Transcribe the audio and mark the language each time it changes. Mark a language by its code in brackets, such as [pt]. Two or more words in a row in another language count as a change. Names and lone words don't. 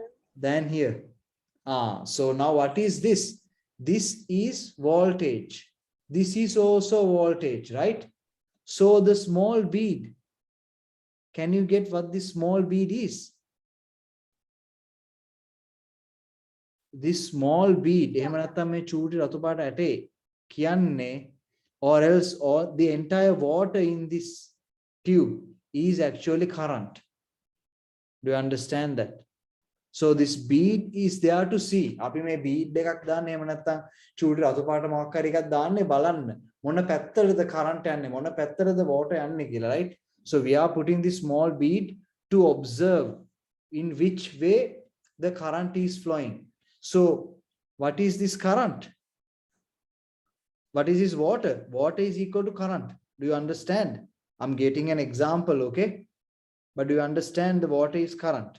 [en] Than here. So now what is this? This is voltage. This is also voltage, right? So the small bead, can you get what this small bead is? This small bead, [si] එහෙම නැත්නම් මේ චූටි රතු පාට ඇටේ කියන්නේ, [en] or else, or the entire water in this tube is actually current. Do you understand that? So this bead is there to see. [si] අපි මේ bead එකක් දාන්නේ එහෙම නැත්නම් චූටි රතු පාට මොකක් හරි එකක් දාන්නේ බලන්න මොන පැත්තටද current යන්නේ මොන පැත්තටද water යන්නේ කියලා, [en] right? So we are putting this small bead to observe in which way the current is flowing. So what is this current? What is this water? Water is equal to current. Do you understand? I'm getting an example, okay? But do you understand the water is current?